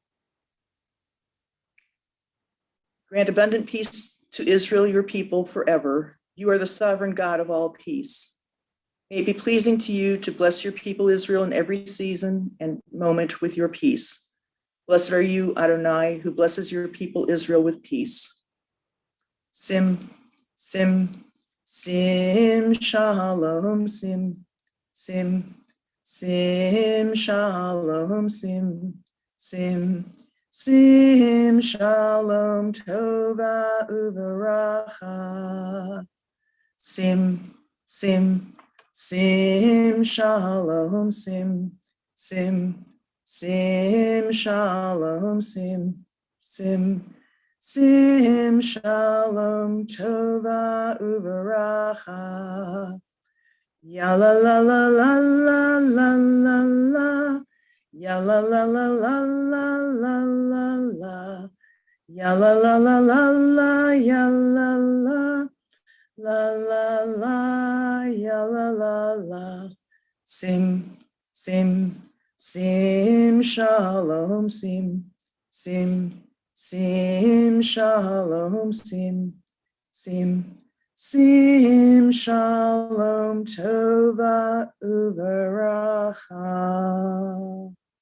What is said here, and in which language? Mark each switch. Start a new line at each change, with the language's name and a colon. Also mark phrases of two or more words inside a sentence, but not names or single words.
English: Grant abundant peace to Israel, your people, forever. You are the sovereign God of all peace. May it be pleasing to you to bless your people Israel in every season and moment with your peace. Blessed are you, Adonai, who blesses your people Israel with peace.
Hebrew: שים, שים, שים, שלום, שים, שים, שים, שלום, שים, שים, שים, שלום, טובה, uveracha. שים, שים, שים, שלום, שים, שים, שים, שלום, שים, שים, שים, שלום, טובה, וברכה. Ya la la la la la la la la. Ya la la la la la la la la. Ya la la la la la, ya la la. La la la, ya la la la. שים, שים, שים, שלום, שים, שים, שים, שלום, שים, שים, שים, שלום, טובה, וברכה.